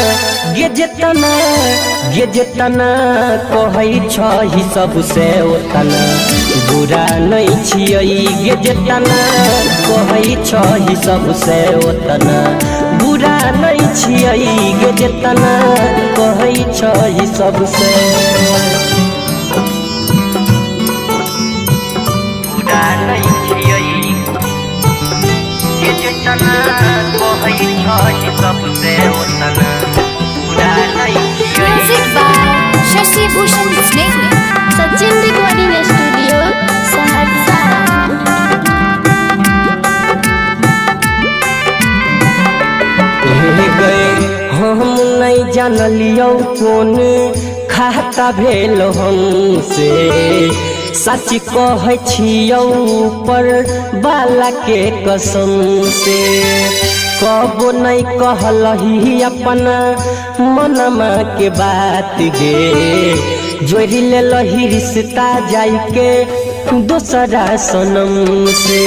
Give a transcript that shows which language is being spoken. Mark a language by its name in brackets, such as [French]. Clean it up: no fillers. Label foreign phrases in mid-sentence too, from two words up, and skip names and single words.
[Maithili] जेतना कहै छही सबसे ओतना बुरा नहीं छियै गे जेतना कहै छही सबसे ओतना बुरा नहीं छियै गे जेतना कहै छही सबसे [English] Music by Shashi Bhushan Sneh. Sachin Recording Studio, Saharsa. [Maithili] गए हम नहीं जानलियो कौन खाता भेल हमसे सच कहै छियौ पर बाला के कसम से कबो नहीं कहलही अपना मनमा के बात गे जोड़ी ले लही रिश्ता जाई के दूसरा सनम से।